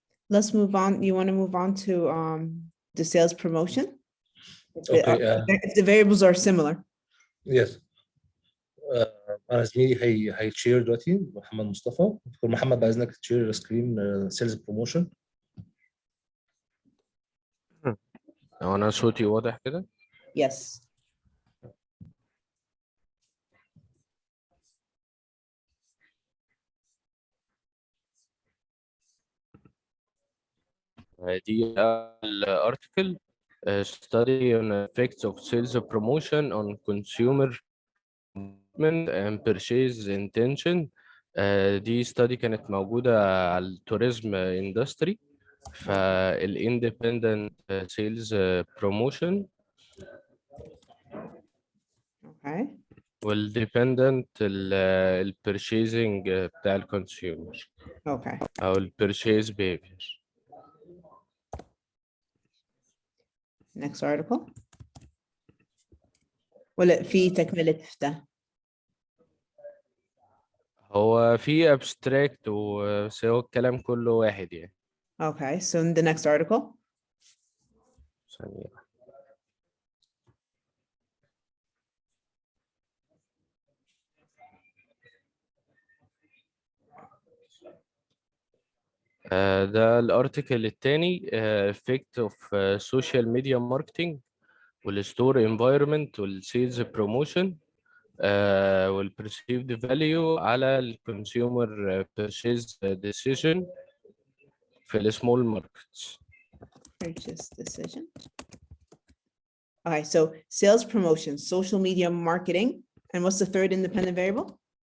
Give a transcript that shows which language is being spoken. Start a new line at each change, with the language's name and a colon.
English: Let's move on. You want to move on to the sales promotion? Okay. If the variables are similar. Yes.
Arabic: أنا زميلي هيتشير دلوقتي محمد مصطفى. دكتور محمد بعد إذنك تشير سكرين سيلز بروموشن. هو أنا صوتي واضح كده؟
English: Yes.
Arabic: دي الارتكل
English: study on effects of sales promotion on consumer and purchase intention.
Arabic: دي study كانت موجودة على التوريزم اندستري، فالاندبندنت سيلز بروموشن والديبندنت البرشيزنج بتاع الكونسيومر او البرشيز بيهيفير.
English: Next article.
Arabic: ولا في تكملة ده؟ هو في abstract بس هو الكلام كله واحد يعني.
English: Okay, so in the next article.
Arabic: ثانية. ده الارتكل الثاني
English: effect of social media marketing
Arabic: والستور environment والسيلز بروموشن والperceived value على الكونسيومر purchase decision في السمول ماركتس.
English: Purchase decision. Okay, so sales promotion, social media marketing, and what's the third independent variable?